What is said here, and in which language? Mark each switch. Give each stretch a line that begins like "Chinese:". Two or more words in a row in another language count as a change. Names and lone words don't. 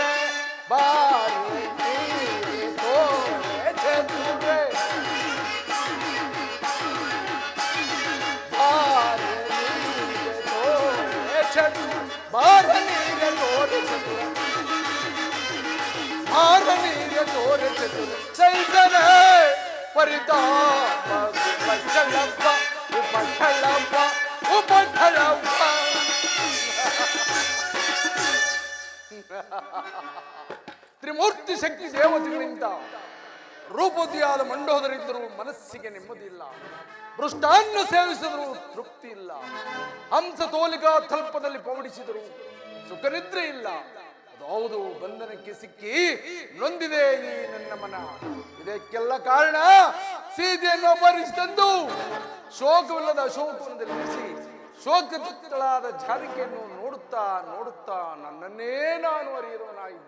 Kannada: ಬಾರೆ ನೀರೆ ತೋರೆ ಚತುರೆ, ಬಾರೆ ನೀರೆ ತೋರೆ ಚತುರೆ, ಬಾರೆ ನೀರೆ ತೋರೆ ಚತುರೆ, ಬಾರೆ ನೀರೆ ತೋರೆ ಚತುರೆ, ಸೈಜನ ಪರಿತಾಪ ಪಟ್ಟಳಪ್ಪ ಉಪಟ್ಟಳಪ್ಪ ಉಪಟ್ಟಳಪ್ಪ. ತ್ರಿಮೂರ್ತಿ ಶಕ್ತಿ ದೇವತೆಗಳಿಂದ ರೂಪವತಿಯಾದ ಮಂಡೋದರಿದ್ದರೂ ಮನಸ್ಸಿಗೆ ನೆಮ್ಮದಿ ಇಲ್ಲ. ಮೃಷ್ಟಾನ್ನ ಸೇವಿಸಿದರೂ ತೃಪ್ತಿ ಇಲ್ಲ. ಹಂಸ ತೋಲಿಕಾ ತಲ್ಪದಲ್ಲಿ ಪವಡಿಸಿದರೂ ಸುಖನಿದ್ರೆ ಇಲ್ಲ. ಅದಾವುದು ಬಂಧನಕ್ಕೆ ಸಿಕ್ಕಿ ನೊಂದಿದೆ ಈ ನನ್ನ ಮನ. ಇದಕ್ಕೆಲ್ಲ ಕಾರಣ ಸೀತೆಯನ್ನು ಅಪಹರಿಸಿದಂದು ಶೋಕವಿಲ್ಲದ ಅಶೋಕವನ್ನು ನಿಲ್ಲಿಸಿ ಶೋಕತುತ್ತಳಾದ ಜಾನಕಿಯನ್ನು ನೋಡುತ್ತಾ ನೋಡುತ್ತಾ ನನ್ನನ್ನೇ ನಾನು ಅರಿಯರುವನಾಗಿದ್ದೆ.